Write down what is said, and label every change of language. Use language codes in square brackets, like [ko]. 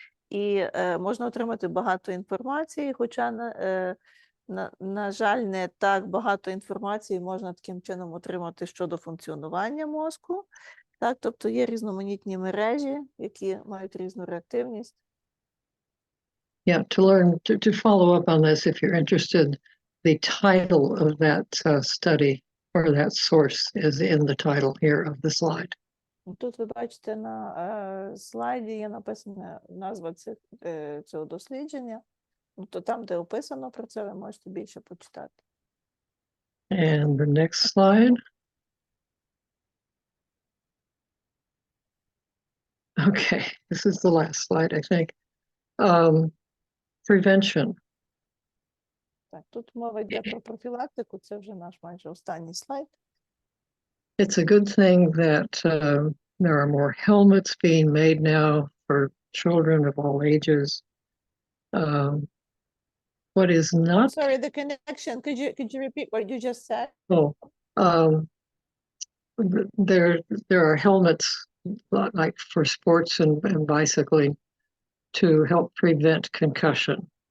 [uk] І можна отримати багато інформації, хоча, на жаль, не так багато інформації можна таким чином отримати щодо функціонування мозку. Так, тобто є різноманітні мережі, які мають різну реактивність. [en] Yeah, to learn, to follow up on this, if you're interested, the title of that study or that source is in the title here of the slide. [uk] Тут ви бачите на слайді є написана назва цього дослідження. То там, де описано про це, ви можете більше почитати. [en] And the next slide. Okay, this is the last slide, I think. Prevention. [uk] Так, тут мова йде про профілактику, це вже наш майже останній слайд. [en] It's a good thing that there are more helmets being made now for children of all ages. What is not... Sorry, the connection. Could you repeat what you just said? Oh, there are helmets like for sports and bicycling to help prevent concussion.